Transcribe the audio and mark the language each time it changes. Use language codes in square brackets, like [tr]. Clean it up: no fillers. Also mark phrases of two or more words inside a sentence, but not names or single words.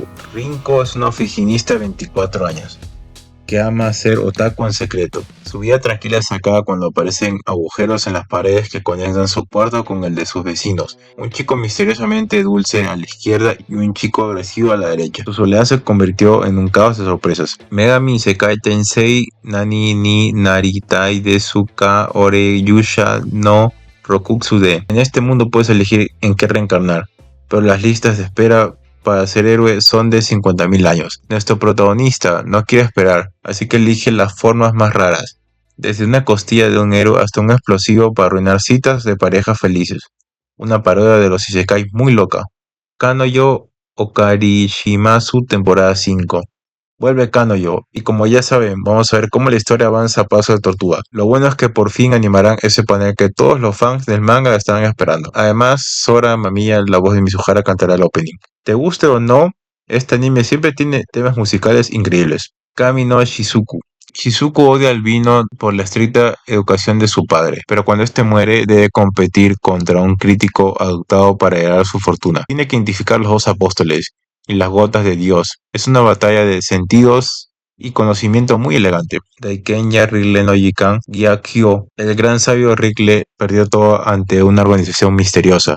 [es] Rinko es una oficinista de 24 años. Que ama ser otaku en secreto. Su vida tranquila se acaba cuando aparecen agujeros en las paredes que conectan su cuarto con el de sus vecinos. Un chico misteriosamente dulce a la izquierda y un chico agresivo a la derecha. Su soledad se convirtió en un caos de sorpresas. Megami Isekai Tensei Nani ni Naritai Desuka Ore Yusha no Rokutsude. En este mundo puedes elegir en qué reencarnar, pero las listas de espera para ser héroe son de 50.000 años. Nuestro protagonista no quiere esperar, así que elige las formas más raras, desde una costilla de un héroe hasta un explosivo para arruinar citas de parejas felices. Una parodia de los isekai muy loca. Kanoyo Okarishimasu temporada 5. Vuelve Kanojo, y como ya saben, vamos a ver cómo la historia avanza a paso de tortuga. Lo bueno es que por fin animarán ese panel que todos los fans del manga estaban esperando. Además, Sora Mamiya, la voz de Mizuhara, cantará el opening. Te guste o no, este anime siempre tiene temas musicales increíbles. Kami no Shizuku. Shizuku odia al vino por la estricta educación de su padre, pero cuando este muere debe competir contra un crítico adoptado para heredar su fortuna. Tiene que identificar los dos apóstoles y las gotas de Dios. Es una batalla de sentidos y conocimiento muy elegante. Daikenya Rigle no Jikan Gyakyo, el gran sabio Rigle perdió todo ante una organización misteriosa.